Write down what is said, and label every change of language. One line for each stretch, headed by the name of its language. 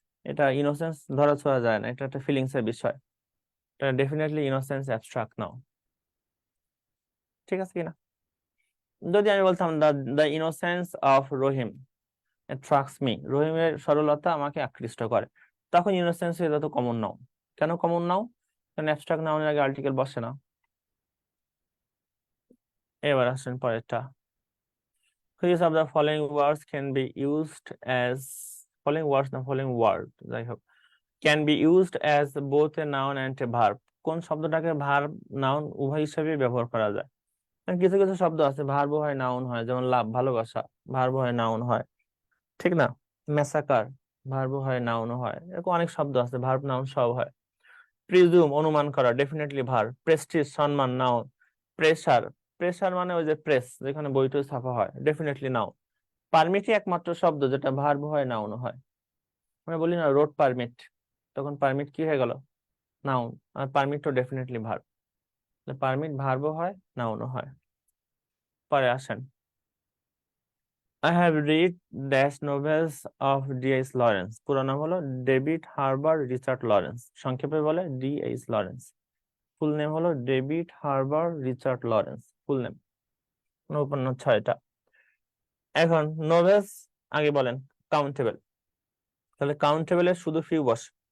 Bangla: এটা ইনোসেন্স ধরা ছোঁয়া যায় না, এটা একটা ফিলিংস এর বিষয়। এটা ডেফিনেটলি ইনোসেন্স অ্যাবস্ট্রাক্ট নাউন। ঠিক আছে কিনা? যদি আমি বলতাম
English: the innocence of Rahim attracts me,
Bangla: রহিমের সরলতা আমাকে আকৃষ্ট করে, তখন ইনোসেন্স হয়ে যেত কমন নাউন। কেন কমন নাউন? কারণ অ্যাবস্ট্রাক্ট নাউনের আগে আর্টিকেল বসে না। এবার আসেন পরেরটা।
English: Which of the following words can be used as following words
Bangla: না
English: following word
Bangla: যাই হোক
English: can be used as both a noun and a verb?
Bangla: কোন শব্দটাকে ভার্ব নাউন উভয় হিসেবে ব্যবহার করা যায়? কারণ কিছু কিছু শব্দ আছে ভার্ব হয় নাউন হয়, যেমন লাভ, ভালোবাসা, ভার্ব হয় নাউন হয়, ঠিক না? মেসাকার, ভার্ব হয় নাউন হয়, এরকম অনেক শব্দ আছে ভার্ব নাউন সব হয়। প্রিজুম, অনুমান করা, ডেফিনেটলি ভার্ব। প্রেস্টিজ, সম্মান, নাউন। প্রেসার, প্রেসার মানে ওই যে প্রেস যেখানে বইটই ছাপা হয়, ডেফিনেটলি নাউন। পারমিটই একমাত্র শব্দ যেটা ভার্ব হয় নাউন হয়। আমরা বলি না রোড পারমিট, তখন পারমিট কি হয়ে গেল? নাউন। আর পারমিট তো ডেফিনেটলি ভার্ব। পারমিট ভার্বও হয় নাউনও হয়। পরে আসেন।
English: I have read dash novels of D.H. Lawrence.
Bangla: পুরো নাম হলো ডেভিড হার্বার রিচার্ড লরেন্স, সংক্ষেপে বলে D.H. লরেন্স। ফুল নেম হলো David harbour Richard Lawrence, full name. উপন্যাস 6টা। এখন নোভেলস আগে বলেন কাউন্টেবল, তাহলে কাউন্টেবলের শুধু ফিউ বসে।